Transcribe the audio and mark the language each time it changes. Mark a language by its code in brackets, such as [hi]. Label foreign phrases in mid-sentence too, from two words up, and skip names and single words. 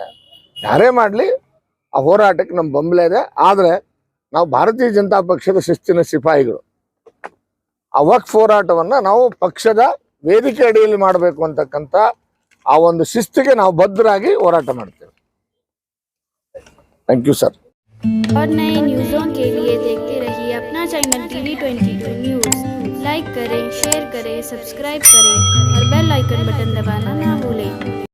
[kn] ಯಾರೇ ಮಾಡ್ಲಿ ಆ ಹೋರಾಟಕ್ಕೆ ನಮ್ಮ ಬೆಂಬಲ ಇದೆ. ಆದ್ರೆ ನಾವು ಭಾರತೀಯ ಜನತಾ ಪಕ್ಷದ ಶಿಸ್ತಿನ ಸಿಪಾಯಿಗಳು. ಆ ವಕ್ಫ್ ಹೋರಾಟವನ್ನ ನಾವು ಪಕ್ಷದ ವೇದಿಕೆ ಅಡಿಯಲ್ಲಿ ಮಾಡಬೇಕು ಅಂತಕ್ಕಂಥ ಆ ಒಂದು ಶಿಸ್ತಿಗೆ ನಾವು ಬದ್ಧರಾಗಿ ಹೋರಾಟ ಮಾಡ್ತೇವೆ. [en] Thank you sir. [hi] और नए न्यूज़ों के लिए देखते रहिए अपना चैनल TV22 न्यूज़। लाइक करें, शेयर करें, सब्सक्राइब करें और [en] bell icon button [hi] दबाना ना भूलें।